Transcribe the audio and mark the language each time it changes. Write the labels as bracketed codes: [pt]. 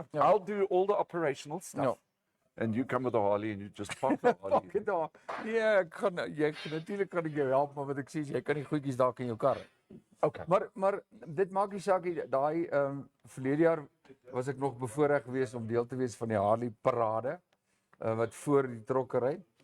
[en] I'll do all the operational stuff. [af] Ja. [en] And you come with the Harley and you just park the Harley. [af] Ek daar. Nee, natuurlik kan ek jou help, maar wat ek sê is jy kan die goedjies dalk in jou kar hê. [en] Okay. [af] Maar dit maak nie saak nie. Daai verlede jaar was ek nog bevoorreg geweest om deel te wees van die Harley parade wat voor die trokke ry.